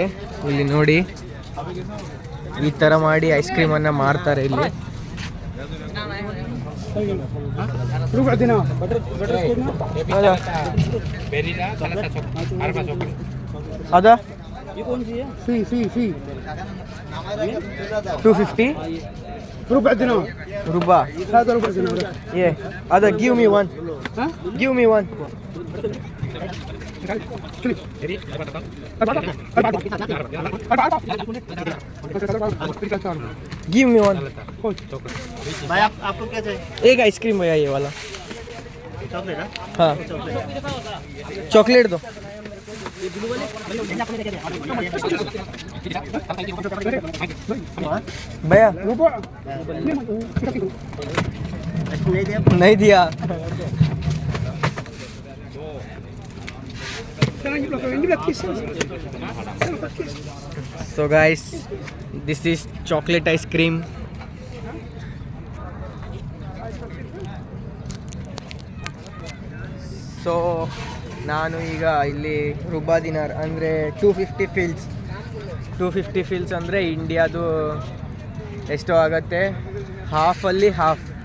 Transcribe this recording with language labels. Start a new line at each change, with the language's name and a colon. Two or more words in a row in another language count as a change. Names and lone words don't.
Kannada: ಇಲ್ಲಿ ನೋಡಿ, ಈ ಥರ ಮಾಡಿ ಐಸ್ ಕ್ರೀಮನ್ನು ಮಾರ್ತಾರೆ ಇಲ್ಲಿ. ಅದಾ 250
Arabic: ربع دينار. ربع هذا ربع دينار.
English: Yeah, هذا give me one. Give me one. Give me one.
Hindi: भाई आपको क्या चाहिए? एक आइसक्रीम भैया, ये वाला. चॉकलेट? हाँ, चॉकलेट दो. भैया नहीं दिया.
English: So guys, this is chocolate ice cream.
Kannada: ಸೊ ನಾನು ಈಗ ಇಲ್ಲಿ
Arabic: ربع دينار
Kannada: ಅಂದರೆ 250 ಫೀಲ್ಸ್ ಅಂದರೆ ಇಂಡಿಯಾದು ಎಷ್ಟು ಆಗುತ್ತೆ, ಹಾಫಲ್ಲಿ ಹಾಫ್.